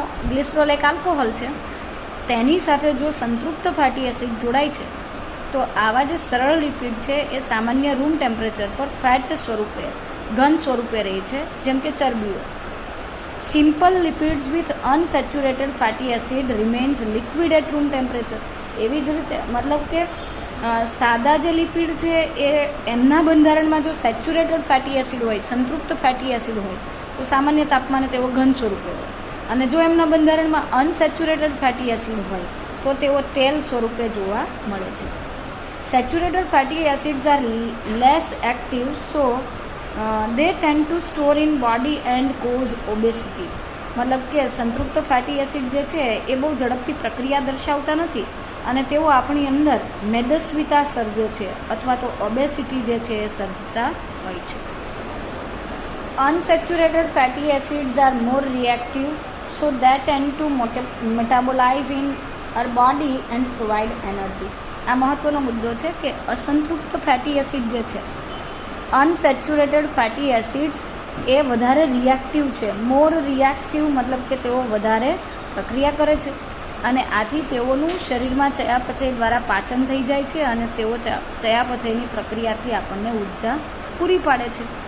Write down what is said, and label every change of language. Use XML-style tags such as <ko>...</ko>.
<gu>Glycerol એક alcohol છે, તેની સાથે જો સંતૃપ્ત ફેટી એસિડ જોડાય છે તો આવા જે સરળ લિપિડ છે એ સામાન્ય રૂમ ટેમ્પરેચર પર ફેટ સ્વરૂપે, ઘન સ્વરૂપે રહે છે, જેમ કે ચરબીઓ.</gu> <en>Simple lipids with unsaturated fatty acid remains liquid at room temperature.</en> <gu>એવી જ રીતે મતલબ કે સાદા જે લિપિડ છે એ એમના બંધારણમાં જો સેચ્યુરેટેડ ફેટી એસિડ હોય, સંતૃપ્ત ફેટી એસિડ હોય, તો સામાન્ય તાપમાને તેઓ ઘન સ્વરૂપે હોય, અને જો એમના બંધારણમાં અનસેચ્યુરેટેડ ફેટી એસિડ હોય તો તેઓ તેલ સ્વરૂપે જોવા મળે છે.</gu> <en>Saturated fatty acids are less active, so they tend to store in body and cause obesity.</en> <gu>મતલબ કે સંતૃપ્ત ફેટી એસિડ જે છે એ બહુ ઝડપથી પ્રક્રિયા દર્શાવતા નથી, અને તેઓ આપણી અંદર મેદસ્વીતા સર્જે છે અથવા તો ઓબેસિટી જે છે એ સર્જતા હોય છે.</gu> <en>Unsaturated fatty acids are more reactive, so they tend to metabolize in our body and provide energy.</en> <gu>આ મહત્વનો મુદ્દો છે કે અસંતૃપ્ત ફેટી એસિડ જે છે, અનસેચ્યુરેટેડ ફેટી એસિડ્સ એ વધારે રિએક્ટિવ છે.</gu> <en>more reactive</en> <gu>મતલબ કે તેઓ વધારે પ્રક્રિયા કરે છે, અને આથી તેઓનું શરીરમાં ચયાપચય દ્વારા પાચન થઈ જાય છે, અને તેઓ ચયાપચયની પ્રક્રિયાથી આપણને ઉર્જા પૂરી પાડે છે.</gu>